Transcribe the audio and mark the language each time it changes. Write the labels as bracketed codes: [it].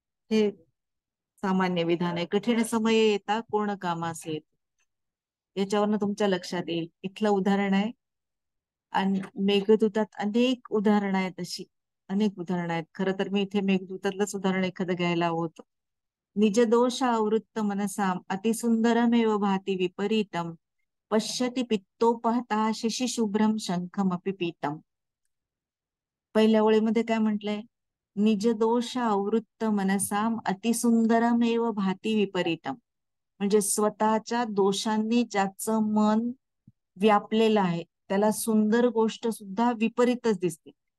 [mr] हे सामान्य विधान आहे. कठीण समय येता कोण कामास येतो, याच्यावरनं तुमच्या लक्षात येईल. इथलं उदाहरण आहे. आणि मेघदूतात अनेक उदाहरणं आहेत, अशी अनेक उदाहरणं आहेत. खरं तर मी इथे मेघदूतातलंच उदाहरण एखादं घ्यायला हवं होतं. [sa] निज दोष आवृत्त मनसाम अतिसुंदरमेव भाती विपरीतम, पश्यति पित्तोपहता शशिशुभ्रम शंखमपि पीतम. [mr] पहिल्या ओळीमध्ये काय म्हटलंय, [sa] निज दोष आवृत्त मनसाम अतिसुंदरमेव भाती विपरीतम. [mr] म्हणजे स्वतःच्या दोषांनी ज्याचं मन व्यापलेलं आहे त्याला सुंदर गोष्ट सुद्धा विपरीतच दिसते.